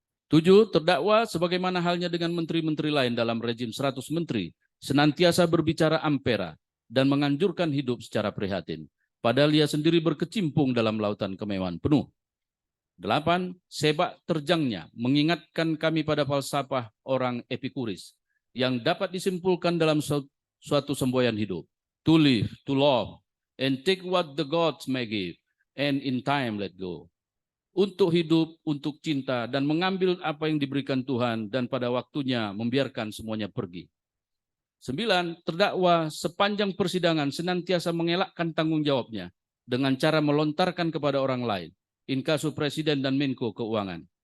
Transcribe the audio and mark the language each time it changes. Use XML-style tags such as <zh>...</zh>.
<id>7. Terdakwa sebagaimana halnya dengan menteri-menteri lain dalam rejim 100 menteri senantiasa berbicara ampera dan menganjurkan hidup secara prihatin. Padahal ia sendiri berkecimpung dalam lautan kemewahan penuh. 8. Sepak terjangnya mengingatkan kami pada falsafah orang Epikuris yang dapat disimpulkan dalam suatu semboyan hidup.</id> <en>To live, to love, and take what the gods may give, and in time let go.</en> <id>Untuk hidup, untuk cinta, dan mengambil apa yang diberikan Tuhan, dan pada waktunya membiarkan semuanya pergi. 9. Terdakwa sepanjang persidangan senantiasa mengelakkan tanggung jawabnya dengan cara melontarkan kepada orang lain, inkasu Presiden dan Menko Keuangan.</id>